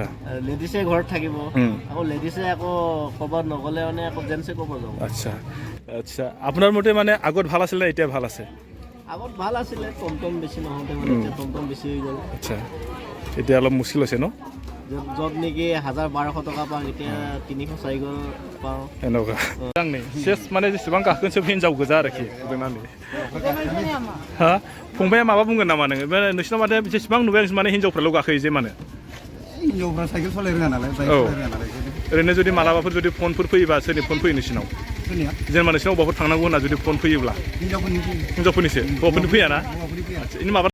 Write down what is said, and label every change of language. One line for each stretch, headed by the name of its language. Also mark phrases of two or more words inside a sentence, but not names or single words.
Assamese: লেডিছে ঘৰত থাকিব আকৌ লেডিছে আকৌ ক'ৰবাত নগ'লে মানে আকৌ জেন্টছে ক'ব যাব আচ্ছা আচ্ছা আপোনাৰ মতে মানে আগত ভাল আছিল নে এতিয়া ভাল আছে আগত ভাল আছিলে টমটম বেছি নহওঁতে মানে এতিয়া টমটম বেছি হৈ গ'ল আচ্ছা এতিয়া অলপ মুস্কিল হৈছে ন য'ত নেকি 1200 টকা পাওঁ এতিয়া 300 400 পাওঁ
Bodo: এনেকুৱা आंनि सेस माने जेसेबां गाखोन सोब हिनजाव गोजा आरोखि बुंनानै हा फंबाया माबा बुंगोन नामा नोङो नोंसिनाव माने जेसेबां नुबाय माने हिनजावफ्राल' गाखोयो जे माने हिनजावफ्रा साइकेल सालाय रोङा नालाय बाइक सालाय रोङा नालाय ओरैनो जुदि मालाबाफोर जुदि फनफोर फैयोबा सोरनि फन फैयो नोंसिनाव जेनेबा नोंसिनाव अबावफोर थांनांगौ होनना जुदि फन फैयोब्ला हिनजावफोरनिसो हौवाफोरनि फैयाना माबा